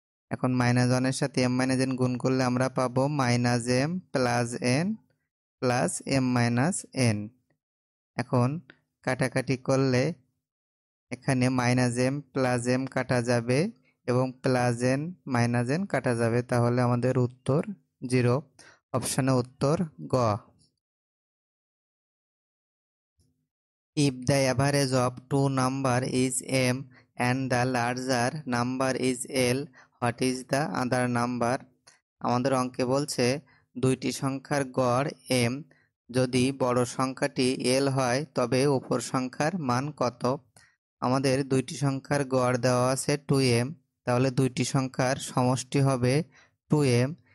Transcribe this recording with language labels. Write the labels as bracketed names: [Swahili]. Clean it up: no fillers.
[Bangla] এখন -1 এর সাথে এম মাইনাস এন গুণ করলে আমরা পাবো -m plus N plus M minus N. এখন কাটাকাটি করলে এখানে -m প্লাস m কাটা যাবে এবং প্লাস n মাইনাস n কাটা যাবে, তাহলে আমাদের উত্তর 0। অপশানে উত্তর গ। [English] If the average of two number is m and the larger number is l, what is the other number? [Bangla] আমাদের অঙ্কে বলছে দুইটি সংখ্যার গড় m, যদি বড় সংখ্যাটি l হয় তবে অপর সংখ্যার মান কত? আমাদের দুইটি সংখ্যার গড় দেওয়া আছে 2m, তাহলে দুইটি সংখ্যার সমষ্টি হবে 2m।